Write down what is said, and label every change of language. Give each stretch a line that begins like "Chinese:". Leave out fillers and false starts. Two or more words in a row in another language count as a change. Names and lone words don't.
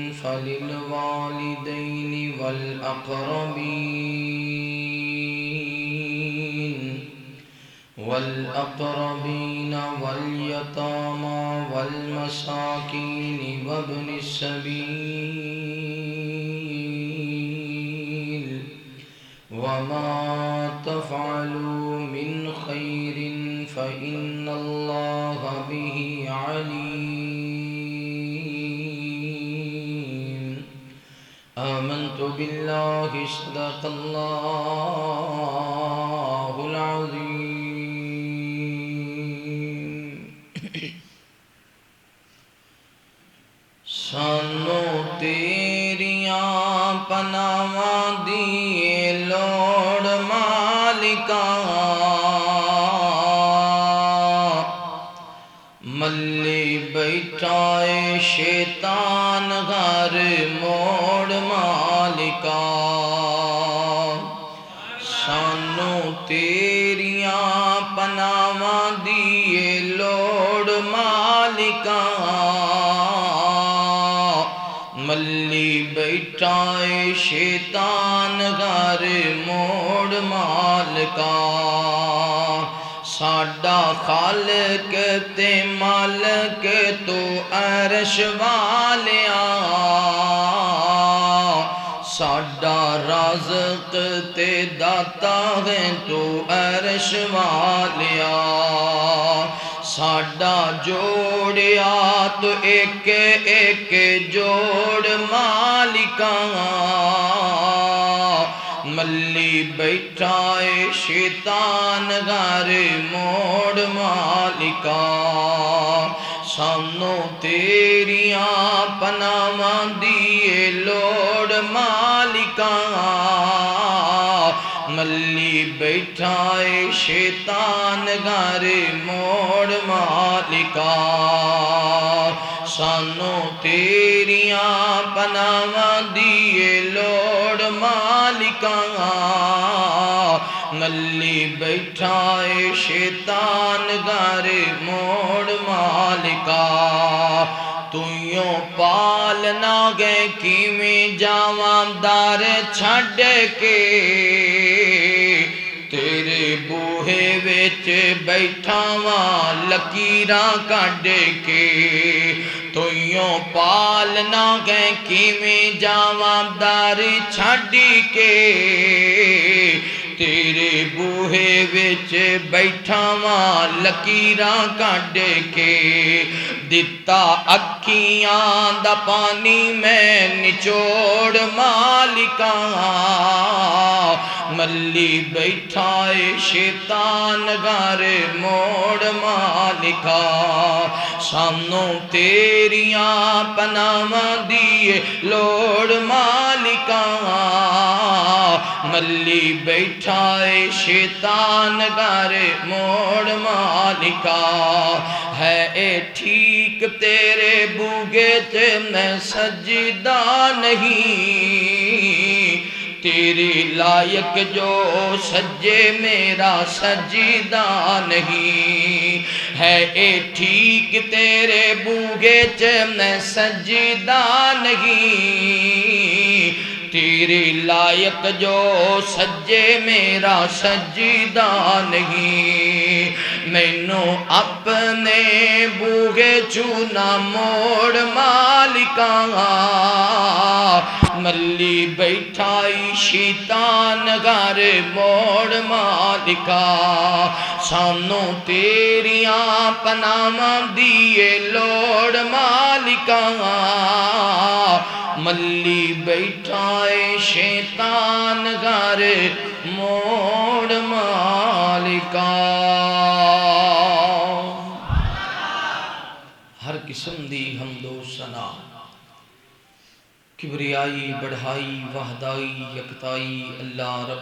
Arabic: فللوالدين والأقربين واليتامى والمساكين وابن السبيل وما تفعلوا من خير فإن الله به عليم آمنت بالله صدق الله العظيم
Punjabi: سانو تیریاں پناواں دی لوڑ مالکا ملی بیٹھائے شیطان گھر موڑ مالکا سانو تیریاں پناواں دی لوڑ مالکا ملی بیٹھائے شیطان گھر موڑ مالکا ساڈا خالق تے مالک تو عرش والیا ساڈا رازق تے داتا ہے تو عرش والیا ساڈا جوڑیا تو ایک ایک جوڑ مالکا ملی بیٹھائے شیطان گھر موڑ مالکا سانو تیریاں پناواں دی لوڑ مالکا ملی بیٹھائے شیطان گھر موڑ مالکا سانو تیریاں پناواں دیے لوڑ مالکا ملی بیٹھا اے شیطان گھر موڑ مالکا تُیوں پالنا گئے کیویں جاواں دار چھڈ کے تیرے بوہے وچ بیٹھا واں لکیراں کڈ کے تُیوں پالنا گئے کیویں جاواں دار چھڈ کے تیرے بوہے وچ بیٹھا واں لکیراں کڈ کے دتا اکھیاں دا پانی میں نچوڑ مالکا ملی بیٹھا اے شیطان گھر موڑ مالکا سانو تیریاں پناواں دیے لوڑ مالکا ملی بیٹھا اے شیطان گھر موڑ مالکا ہے اے ٹھیک تیرے بوگے تے میں سجدہ نہیں تیری لائق جو سجے میرا سجدہ نہیں ہے اے ٹھیک تیرے بوگے تے میں سجدہ نہیں تیری لائق جو سجے میرا سجدہ نہیں مینوں اپنے بوگے چونا موڑ مالکا ملی بیٹھائی شیطان گھر موڑ مالکا سانو تیریاں پناواں دیے لوڑ مالکا ملی بیٹھائے شیطان گھر موڑ مالکا ہر قسم دی حمد و ثنا کبریائی بڑھائی وحدائی یکتائی اللہ رب